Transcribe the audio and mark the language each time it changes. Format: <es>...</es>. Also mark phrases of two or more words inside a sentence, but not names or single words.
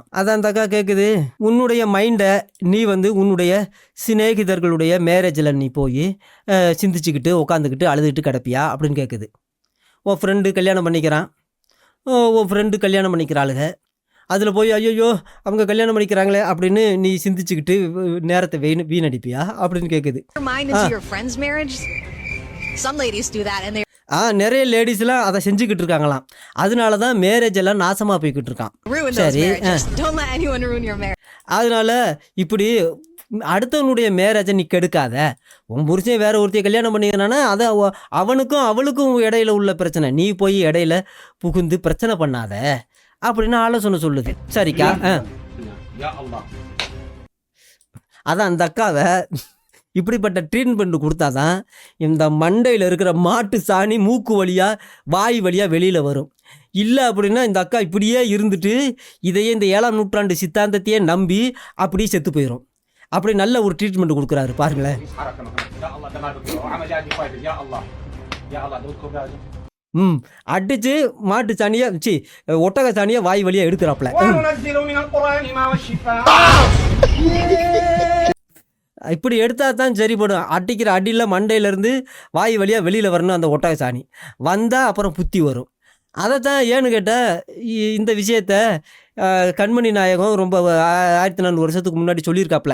<ta>அதான் அந்த அக்கா கேட்குது, உன்னுடைய மைண்டை நீ வந்து உன்னுடைய சிநேகிதர்களுடைய மேரேஜில் நீ போய் சிந்திச்சுக்கிட்டு உட்காந்துக்கிட்டு அழுதுகிட்டு கிடப்பியா அப்படின்னு கேட்குது. உன் ஃப்ரெண்டு கல்யாணம் பண்ணிக்கிறான், உன் ஃப்ரெண்டு கல்யாணம் பண்ணிக்கிறாளுங்க, அதில் போய் ஐயோ அவங்க கல்யாணம் பண்ணிக்கிறாங்களே அப்படின்னு நீ சிந்திச்சுக்கிட்டு நேரத்தை வீணடிப்பியா அப்படின்னு கேட்குது.</ta> <en>Your mind into your friend's marriage. Some ladies do that and they</en> <ta>நிறைய லேடிஸ்லாம் அதை செஞ்சுக்கிட்டு இருக்காங்களாம். அதனால தான் மேரேஜ் எல்லாம் நாசமாக போய்கிட்டு இருக்கான்.</ta> <en>ruin those marriages. Don't let anyone ruin your marriage.</en> <ta>அதனால இப்படி அடுத்தவனுடைய மேரேஜை நீ கெடுக்காத. உன் புருஷன் வேற ஒருத்தைய கல்யாணம் பண்ணிக்கிறானா அதை அவனுக்கும் அவளுக்கும் இடையில உள்ள பிரச்சனை, நீ போய் இடையில புகுந்து பிரச்சனை பண்ணாத அப்படின்னு ஆலோசனை சொல்லுது. சரிக்கா.</ta> <ar>يا الله</ar> <ta>அதான் அந்த அக்காவை இப்படிப்பட்ட ட்ரீட்மெண்ட் கொடுத்தாதான் இந்த மண்டையில் இருக்கிற மாட்டு சாணி மூக்கு வழியாக வாய் வழியாக வெளியில் வரும். இல்லை அப்படின்னா இந்த அக்கா இப்படியே இருந்துட்டு இதையே இந்த 7ஆம் நூற்றாண்டு சித்தாந்தத்தையே நம்பி அப்படியே செத்து போயிடும். அப்படி நல்ல ஒரு ட்ரீட்மெண்ட் கொடுக்குறாரு பாருங்களேன்.</ta> <ar>يا الله دماغك وعمليات فايدة يا الله يا الله دودكم لازم</ar> <ta>அடிச்சு மாட்டு சாணியை ஒட்டக சாணியை வாய் வழியாக எடுக்கிறாப்புல.</ta> <ar>وننزل من القرآن ما هو الشفاء.</ar> <ta>இப்படி எடுத்தால் தான் சரிப்படும். அடிக்கிற அடியில் மண்டையிலேருந்து வாய் வழியாக வெளியில் வரணும் அந்த ஒட்டக சாணி. வந்தால் அப்புறம் புத்தி வரும். அதை தான் ஏன்னு கேட்டால் இந்த விஷயத்த கண்மணி நாயகம் ரொம்ப 1400 வருஷத்துக்கு முன்னாடி சொல்லியிருக்காப்புல.</ta>